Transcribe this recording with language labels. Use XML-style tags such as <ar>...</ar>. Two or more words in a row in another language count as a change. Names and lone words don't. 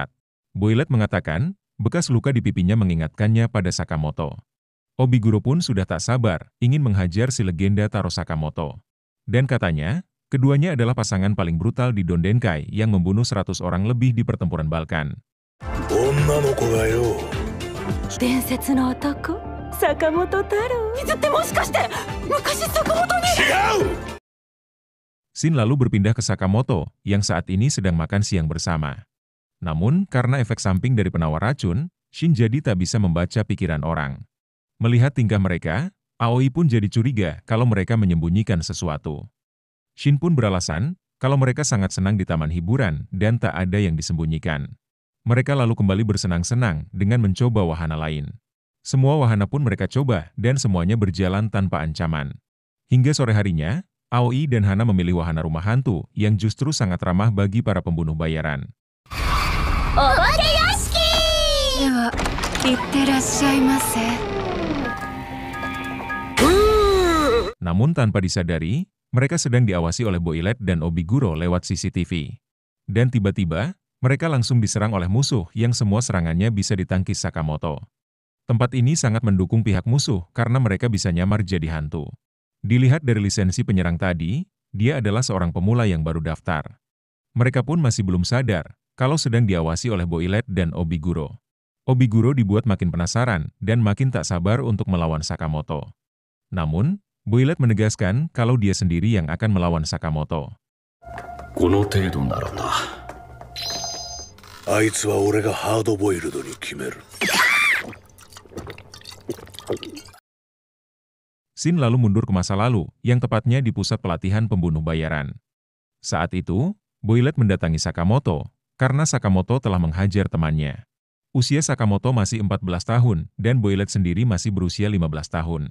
<id>Boilet mengatakan, bekas luka di pipinya mengingatkannya pada Sakamoto. Obiguro pun sudah tak sabar, ingin menghajar si legenda Taro Sakamoto. Dan katanya, keduanya adalah pasangan paling brutal di Dondenkai yang membunuh 100 orang lebih di pertempuran Balkan.</id> <ja>女の子がよ。伝説の男坂本太郎水ってもしかして昔坂本に。違う。</ja> <id>Shin lalu berpindah ke Sakamoto yang saat ini sedang makan siang bersama. Namun, karena efek samping dari penawar racun, Shin jadi tak bisa membaca pikiran orang. Melihat tingkah mereka, Aoi pun jadi curiga kalau mereka menyembunyikan sesuatu. Shin pun beralasan kalau mereka sangat senang di taman hiburan dan tak ada yang disembunyikan. Mereka lalu kembali bersenang-senang dengan mencoba wahana lain. Semua wahana pun mereka coba dan semuanya berjalan tanpa ancaman. Hingga sore harinya, Aoi dan Hana memilih wahana rumah hantu yang justru sangat ramah bagi para pembunuh bayaran.</id> <ja>お化け屋敷！では行ってらっしゃいませ。</ja> <id>Namun tanpa disadari, mereka sedang diawasi oleh Boilet dan Obiguro lewat CCTV. Dan tiba-tiba, mereka langsung diserang oleh musuh yang semua serangannya bisa ditangkis Sakamoto. Tempat ini sangat mendukung pihak musuh karena mereka bisa nyamar jadi hantu. Dilihat dari lisensi penyerang tadi, dia adalah seorang pemula yang baru daftar. Mereka pun masih belum sadar kalau sedang diawasi oleh Boilet dan Obiguro. Obiguro dibuat makin penasaran dan makin tak sabar untuk melawan Sakamoto. Namun, Boilet menegaskan kalau dia sendiri yang akan melawan Sakamoto.</id> <ja>この程度ならな。あいつは俺がハードボイルドに決める。</ja> <id>Shin lalu mundur ke masa lalu, yang tepatnya di pusat pelatihan pembunuh bayaran. Saat itu, Boilet mendatangi Sakamoto, karena Sakamoto telah menghajar temannya. Usia Sakamoto masih 14 tahun, dan Boilet sendiri masih berusia 15 tahun.</id>